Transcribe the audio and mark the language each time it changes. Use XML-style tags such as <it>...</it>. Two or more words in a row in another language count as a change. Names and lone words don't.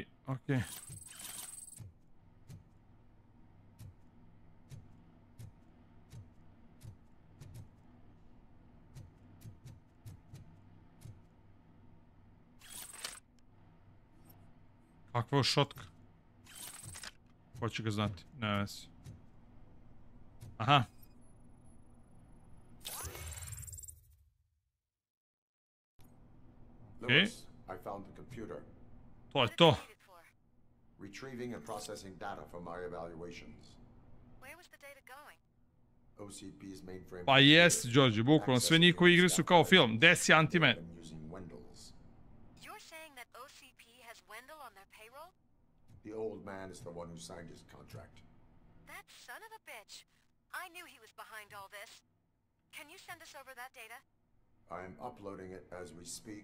<sr>Ok. Kakva je šotka? Ko će ga znati? Ne vezi. Aha.</sr> <en>Lewis, I found the computer.</en> <sr>To je to.</sr> <en>Retrieving and processing data from my evaluations. Where was the data going? OCP's mainframe.</en> <sr>Pa jest, Đorđe, bukvalno sve njihove igre su kao film. Desi Antime.</sr> <en>You're saying that OCP has Wendell on their payroll? The old man is the one who signed his contract. That son of a bitch. I knew he was behind all this. Can you send us over that data? I'm uploading it as we speak.</en>